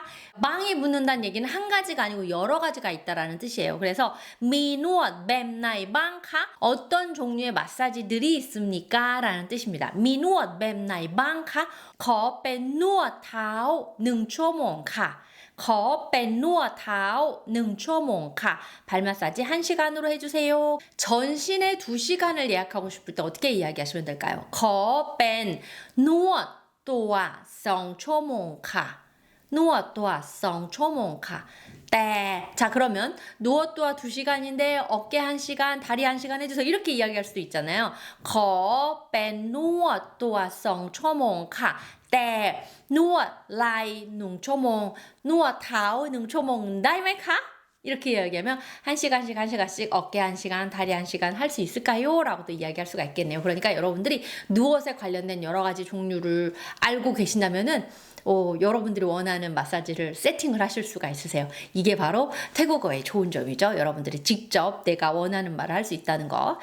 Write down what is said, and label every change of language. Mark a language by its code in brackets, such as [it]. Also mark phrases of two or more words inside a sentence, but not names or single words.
[ko] 방이 붙는다는 얘기는 한 가지가 아니고 여러 가지가 있다라는 뜻이에요. 그래서 [th] มี นวด แบบไหน บ้าง คะ. [ko] 어떤 종류의 마사지들이 있습니까? 라는 뜻입니다. [th] มี นวด แบบไหน บ้าง คะ. ขอเป็น นวดเท้า หนึ่งชั่วโมง ค่ะ. ขอเป็นนวดเท้า 1ชั่วโมงค่ะ. [ko] 발 마사지 1시간으로 해주세요. 전신에 2시간을 예약하고 싶을 때 어떻게 이야기하시면 될까요? [th] ขอเป็นนวดตัว 2ชั่วโมงค่ะ. นวดตัว 2ชั่วโมงค่ะ. [ko] 자 그러면 누워또아 2시간인데 어깨 1시간, 다리 1시간 해주세요. 이렇게 이야기할 수도 있잖아요. [th] ขอเป็นนวดตัว 2ชั่วโมงค่ะ. แต่นวดไหล่1ชั่วโมง นวดเท้า1ชั่วโมง ได้ไหมคะ? [ko] 이렇게 이야기하면 1시간씩 어깨 1시간, 다리 1시간 할 수 있을까요? 라고도 이야기할 수가 있겠네요. 그러니까 여러분들이 누엇에 관련된 여러 가지 종류를 알고 계신다면은 여러분들이 원하는 마사지를 세팅을 하실 수가 있으세요. 이게 바로 태국어의 좋은 점이죠. 여러분들이 직접 내가 원하는 말을 할 수 있다는 거.